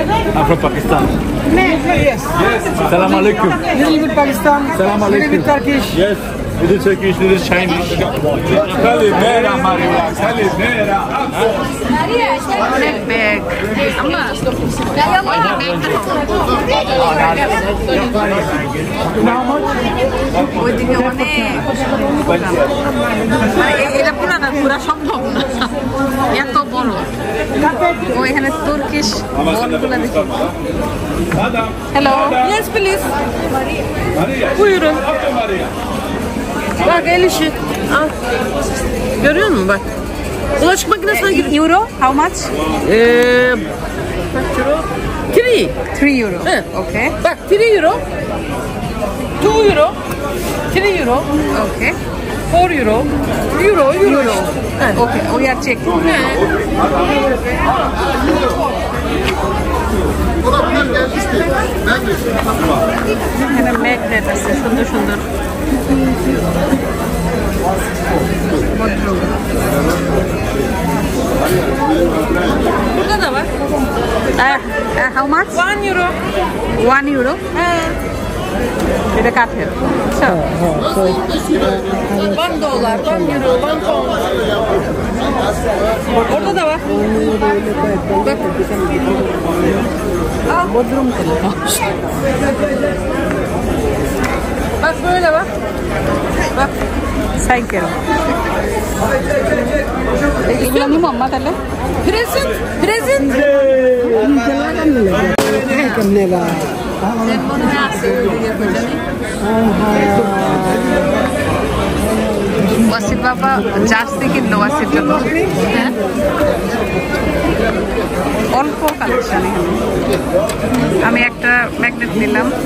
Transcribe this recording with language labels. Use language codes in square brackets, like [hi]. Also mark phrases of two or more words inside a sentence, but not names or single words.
[en] I'm from Pakistan. Yes. [ar] Salam alaikum. [en] Little bit Pakistan. [ar] Salam [en] Little [ar] alaikum. [en] bit Turkish. Yes. Little Turkish, little Chinese. Salimera, Maria. Salimera. [bn] অনেক ব্যাগ আম্মা ওইদিকে অনেক এটা পুরা সম্ভব না এত বড় ও এখানে তুর্কিশ বলগুলো দেখি হ্যালো [en] Yes, please. [tr] Buyurun. Bak el işi. Al. Görüyor musun bak. Bulaşık makinesine gir. [en] euro how much [tr] Kaç euro? 3 euro Evet. [en] okay [tr] Bak 3 euro. 2 euro. 3 euro. [en] okay [tr] 4 euro. Euro. [en] Okay, we are checking. [bn] এখানে ম্যাগনেট আছে সুন্দর সুন্দর। [en] How much? €1. €1? [bn] এটা কাঠের। আচ্ছা। [en] $1, €1, £1. [tr] Orada da var. Bak. Bodrum kalmış. Bak böyle bak. Bak. Saygı. [bn] এগুলো নিব আম্মা তাহলে [en] present present [bn] কেমনে বা মনে হয় আছে ওইদিকে জানি ওয়াসিফ বাবা জার্সি কিনলো ওয়াসিফ জন্য হ্যাঁ অল্প কালেকশন আমি একটা ম্যাগনেট নিলাম